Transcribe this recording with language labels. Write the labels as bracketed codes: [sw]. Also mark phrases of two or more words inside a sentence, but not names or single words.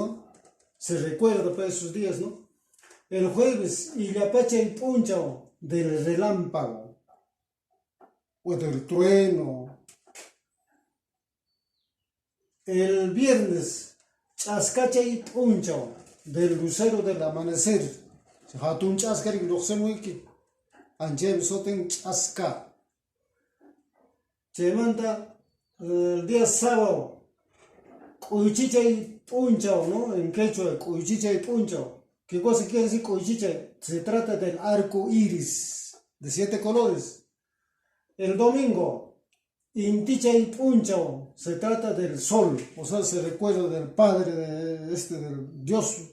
[es] Se recuerda para esos días, ¿no? El jueves, [qu] Illapachay P'unchaw, [es] del relámpago, o del trueno. El viernes, [qu] Ch'askachay P'unchaw, [es] del lucero del amanecer. [qu] Hatun ch'askari luqsemuiki, anchem soten ch'aska. Chaymanta, [es] el día sábado, [qu] Quychichay P'unchaw, [es] ¿no? En quechua, [qu] Quychichay P'unchaw. [es] ¿Qué cosa quiere decir Quychichay? Se trata del arco iris, de 7 colores. El domingo, [qu] Intichay P'unchaw, [es] se trata del sol, o sea, se recuerda del Padre, del Dios.